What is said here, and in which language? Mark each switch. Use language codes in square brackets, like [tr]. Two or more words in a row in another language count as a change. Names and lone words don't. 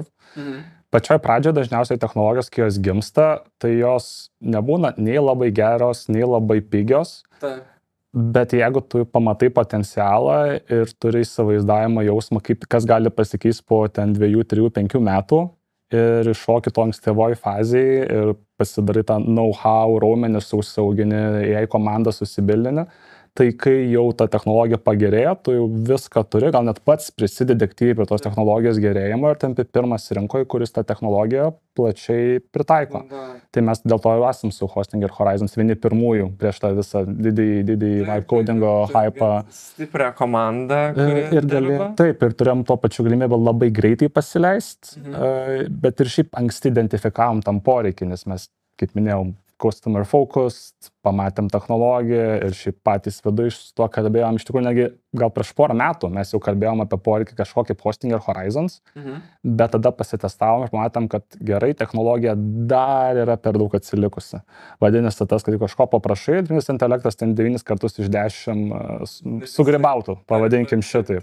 [lt] Pačioj pradžioje dažniausiai technologijos, kai jos gimsta, tai jos nebūna nei labai geros, nei labai pigios. Bet jeigu tu pamatai potencialą ir turi įsivaizdavimą jausmą, kas gali pasikeisti po 2, 3, 5 metų ir iššoki to ankstyvoj fazėje ir pasidarai tą know-how, raumenis užsiaugini, jei komandą susibildini, tai kai jau ta technologija pagerėja, tu jau viską turi, gal net pats prisidedi aktyviai prie tos technologijos gerėjimo ir tampi pirmas rinkoje, kuris tą technologiją plačiai pritaiko. Tai mes dėl to jau esam su Hostinger Horizons vieni pirmųjų prieš tą visą didį [en] vibe codingo [lt] hypą. Stiprią komandą. Taip, ir turėjom tuo pačiu galimybę labai greitai pasileisti, bet ir šiaip anksti identifikavom tam poreikį, nes mes, kaip minėjau, [en] customer focused, [lt] pamatėm technologiją ir šiaip patys viduj iš to kalbėjom, iš tikrųjų negi gal prieš porą metų mes jau kalbėjom apie poreikį kažkokį Hostinger Horizons, bet tada pasitestavom ir pamatėm, kad gerai, technologija dar yra per daug atsilikusi. Vadinasi, tas, kad kažko paprašai, dirbtinis intelektas ten 9 kartus iš 10 sugribautų, pavadinkim šitaip.